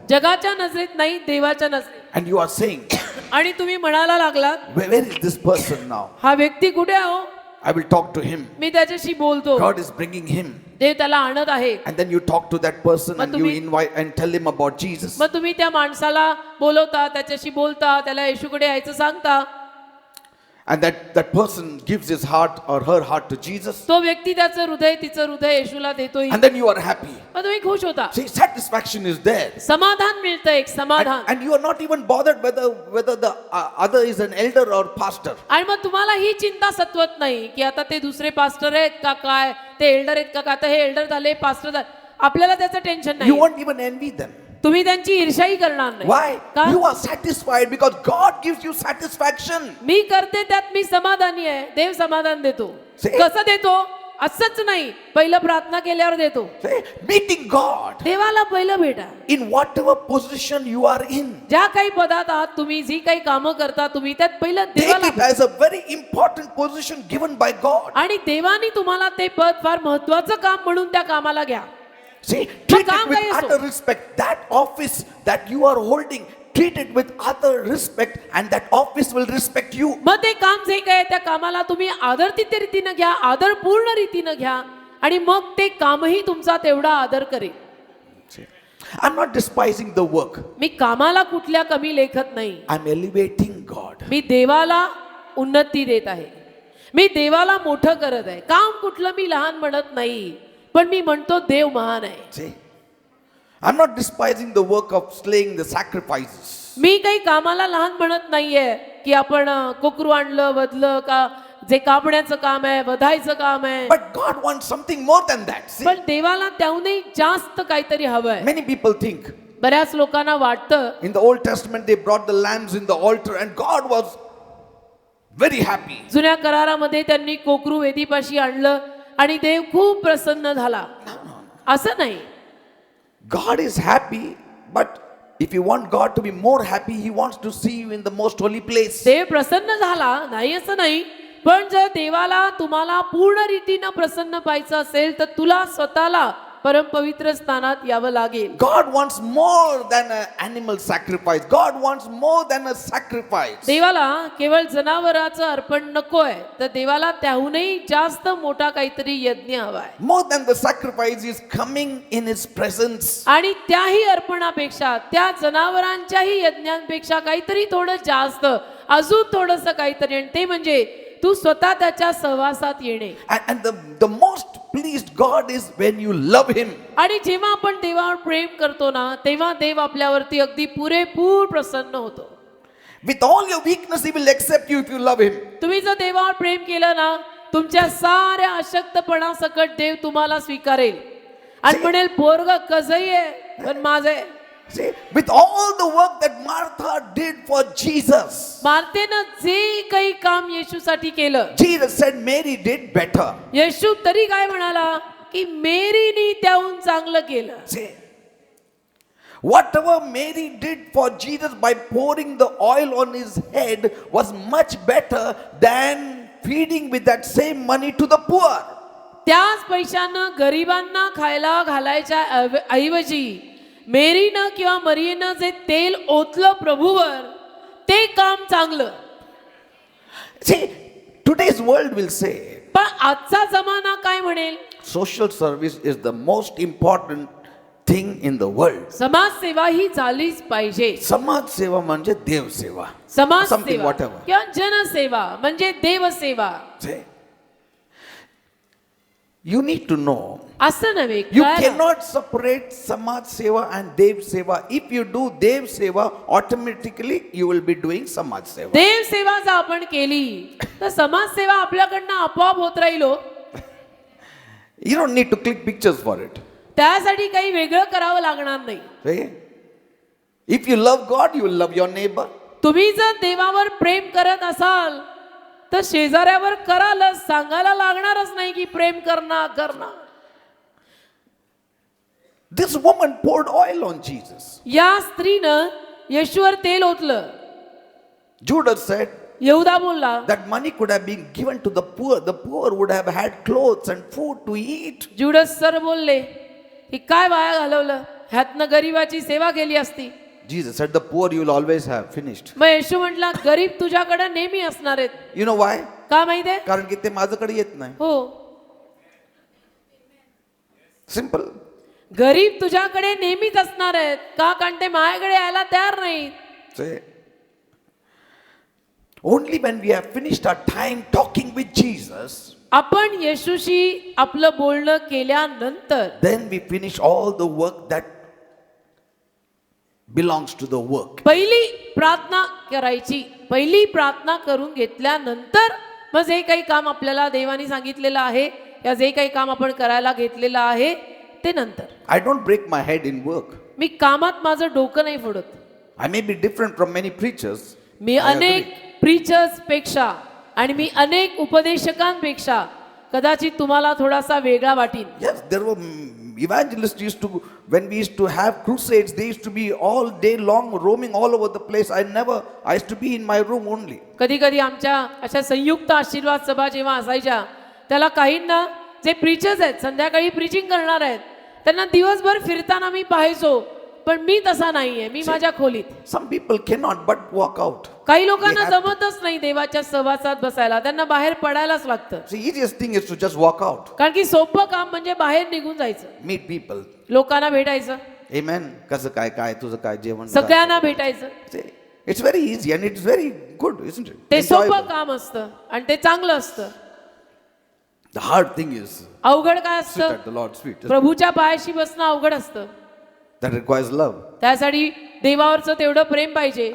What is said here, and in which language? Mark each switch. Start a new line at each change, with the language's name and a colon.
Marathi: जगाच्या नजरेत नाही, देवाच्या नजरेत.
English: And you are saying,
Marathi: आणि तुम्ही म्हणायला लागलात,
English: where is this person now?
Marathi: हा व्यक्ती कुठे आहे हो?
English: I will talk to him.
Marathi: मी त्याच्याशी बोलतो,
English: God is bringing him.
Marathi: देव त्याला आणत आहे.
English: And then you talk to that person
Marathi: मग
English: and you
Marathi: तुम्ही-
English: invite and tell him about Jesus.
Marathi: मग तुम्ही त्या माणसाला बोलवता, त्याच्याशी बोलता, त्याला येशूकडे यायचं सांगता.
English: And that person gives his heart or her heart to Jesus.
Marathi: तो व्यक्ती त्याचं हृदय, तिचं हृदय येशूला देतोय.
English: And then you are happy.
Marathi: मग तुम्ही खुश होता,
English: See, satisfaction is there.
Marathi: समाधान मिळतं, एक समाधान.
English: And you are not even bothered whether the other is an elder or pastor.
Marathi: आणि मग तुम्हाला ही चिंता सत्वत नाही की आता ते दुसरे पास्टर आहेत का काय, ते एल्डर आहेत का काय, आता हे एल्डर झाले, पास्टर झाले, आपल्याला त्याचं टेन्शन
English: You
Marathi: नाही.
English: won't even envy them.
Marathi: तुम्ही त्यांची ईर्ष्याही करणार नाही.
English: Why?
Marathi: का?
English: You are satisfied because God gives you satisfaction.
Marathi: मी करते त्यात मी समाधानी आहे, देव समाधान देतो.
English: See?
Marathi: कसं देतो? असंच नाही, पहिलं प्रार्थना केल्यावर देतो.
English: See, meeting God
Marathi: देवाला पहिलं भेटा.
English: in whatever position you are in.
Marathi: ज्या काही पदात आहात तुम्ही, जी काही कामं करता तुम्ही, त्यात पहिलं
English: Take
Marathi: देवाला
English: it as a very important position given by God.
Marathi: आणि देवाने तुम्हाला ते पद फार महत्वाचं काम म्हणून त्या कामाला घ्या.
English: See, treat it
Marathi: काम
English: with
Marathi: काही असो.
English: utter respect. That office that you are holding, treat it with utter respect and that office will respect you.
Marathi: मग ते काम जे काय त्या कामाला तुम्ही आदरतीत रीतीनं घ्या, आदरपूर्ण रीतीनं घ्या आणि मग ते कामही तुमचा तेवढा आदर करेल.
English: See, I'm not despising the work.
Marathi: मी कामाला कुठल्या कमी लेखत नाही,
English: I'm elevating God.
Marathi: मी देवाला उन्नती देत आहे, मी देवाला मोठं करत आहे. काम कुठलं मी लहान म्हणत नाही, पण मी म्हणतो देव महान आहे.
English: See, I'm not despising the work of slaying the sacrifices.
Marathi: मी काही कामाला लहान म्हणत नाहीये की आपण कोकरू आणलं, वधलं का, जे कापण्याचं काम आहे, वधायचं काम आहे.
English: But God wants something more than that. See,
Marathi: पण देवाला त्याहूनही जास्त काहीतरी हवंय.
English: many people think
Marathi: बऱ्याच लोकांना वाटतं,
English: in the Old Testament they brought the lambs in the altar and God was very happy.
Marathi: जुन्या करारामध्ये त्यांनी कोकरू वेदीपाशी आणलं आणि देव खूप प्रसन्न झाला. असं नाही.
English: God is happy, but if you want God to be more happy, He wants to see you in the most holy place.
Marathi: देव प्रसन्न झाला नाही असं नाही, पण जर देवाला तुम्हाला पूर्ण रीतीनं प्रसन्न पाहायचं असेल तर तुला स्वतःला परमपवित्र स्थानात यावं लागेल.
English: God wants more than an animal sacrifice. God wants more than a sacrifice.
Marathi: देवाला केवळ जनावराचं अर्पण नकोय, तर देवाला त्याहूनही जास्त मोठा काहीतरी यज्ञ हवाय.
English: More than the sacrifice is coming in His presence.
Marathi: आणि त्याही अर्पणापेक्षा, त्या जनावरांच्याही यज्ञांपेक्षा काहीतरी थोडं जास्त, अजून थोडंसं काहीतरी, आणि ते म्हणजे तू स्वतः त्याच्या सहवासात येणे.
English: And the most pleased God is when you love Him.
Marathi: आणि जेव्हा आपण देवावर प्रेम करतो ना, तेव्हा देव आपल्यावरती अगदी पुरेपूर प्रसन्न होतो.
English: With all your weakness, He will accept you if you love Him.
Marathi: तुम्ही जर देवावर प्रेम केलं ना, तुमच्या साऱ्या अशक्तपणा सकट देव तुम्हाला स्वीकारेल आणि म्हणेल पोरग कसंही आहे पण माझं आहे.
English: See, with all the work that Martha did for Jesus,
Marathi: मार्तेनं जे काही काम येशूसाठी केलं,
English: Jesus said Mary did better.
Marathi: येशू तरी काय म्हणाला की मेरीनी त्याहून चांगलं केलं.
English: See, whatever Mary did for Jesus by pouring the oil on His head was much better than feeding with that same money to the poor.
Marathi: त्याच पैशानं गरिबांना खायला घालायच्या ऐवजी मेरीनं किंवा मरियेनं जे तेल ओतलं प्रभूवर, ते काम चांगलं.
English: See, today's world will say
Marathi: पण आजचा जमाना काय म्हणेल?
English: social service is the most important thing in the world.
Marathi: समाजसेवा ही झालीच पाहिजे. समाज सेवा म्हणजे देव सेवा.
English: Something
Marathi: समाजसेवा
English: whatever.
Marathi: किंवा जनसेवा म्हणजे Devseva.
English: See, you need to know.
Marathi: असं नव्हे,
English: You
Marathi: कळायला.
English: cannot separate Samaj Seva and Dev Seva. If you do Dev Seva, automatically you will be doing Samaj Seva.
Marathi: Devseva जर आपण केली तर समाजसेवा आपल्याकडनं आपोआप होत राहील हो.
English: You don't need to click pictures for it.
Marathi: त्यासाठी काही वेगळं करावं लागणार नाही.
English: See? If you love God, you will love your neighbor.
Marathi: तुम्ही जर देवावर प्रेम करत असाल तर शेजाऱ्यावर करालच, सांगायला लागणारच नाही की प्रेम करणार.
English: This woman poured oil on Jesus.
Marathi: या स्त्रीनं येशूवर तेल ओतलं.
English: Judas said
Marathi: यहूदा बोलला,
English: that money could have been given to the poor. The poor would have had clothes and food to eat.
Marathi: जुडस sir बोलले की काय वाया घालवलं, ह्यातनं गरीबाची सेवा केली असती.
English: Jesus said, the poor you will always have. Finished.
Marathi: मग येशू म्हटला, गरीब तुझ्याकडे नेहमी असणार आहेत.
English: You know why?
Marathi: का माहितीये? कारण की ते माझ्याकडे येत नाही. हो,
English: Simple.
Marathi: गरीब तुझ्याकडे नेहमीच असणार आहेत. का? कारण ते माझ्याकडे यायला तयार नाहीत.
English: See? Only when we have finished our time talking with Jesus,
Marathi: आपण येशूशी आपलं बोलणं केल्यानंतर
English: then we finish all the work that belongs to the work.
Marathi: पहिली प्रार्थना करायची. पहिली प्रार्थना करून घेतल्यानंतर मग जे काही काम आपल्याला देवाने सांगितलेलं आहे या जे काही काम आपण करायला घेतलेलं आहे ते नंतर.
English: I don't break my head in work.
Marathi: मी कामात माझं डोकं नाही फोडत.
English: I may be different from many preachers.
Marathi: मी
English: I
Marathi: अनेक
English: agree.
Marathi: प्रीचर्स पेक्षा आणि मी अनेक उपदेशकांपेक्षा कदाचित तुम्हाला थोडासा वेगळा वाटीन.
English: Yes, there were evangelists used to, when we used to have crusades, they used to be all day long roaming all over the place. I used to be in my room only.
Marathi: कधी कधी आमच्या अशा संयुक्त आशीर्वाद सभा जेव्हा असायच्या त्याला काहींना जे प्रीचर्स आहेत संध्याकाळी प्रीचिंग करणार आहेत त्यांना दिवसभर फिरताना मी पाहायचो. पण मी तसा नाहीये, मी माझ्या खोलीत.
English: Some people cannot but walk out.
Marathi: काही लोकांना
English: They have to.
Marathi: जमतच नाही देवाच्या सहवासात बसायला, त्यांना बाहेर पडायलाच लागतं.
English: The easiest thing is to just walk out.
Marathi: कारण की सोपं काम म्हणजे बाहेर निघून जायचं,
English: Meet people.
Marathi: लोकांना भेटायचं,
English: Amen.
Marathi: कसं काय काय तुझं काय जेवण सगळ्यांना भेटायचं.
English: See, it's very easy and it's very good, isn't it?
Marathi: ते सोपं
English: Enjoyable.
Marathi: काम असतं आणि ते चांगलं असतं.
English: The hard thing is
Marathi: अवघड काय
English: sit
Marathi: असतं?
English: at the Lord's feet.
Marathi: प्रभूच्या पायाशी बसणं अवघड असतं.
English: That requires love.
Marathi: त्यासाठी देवावरचं तेवढं प्रेम पाहिजे.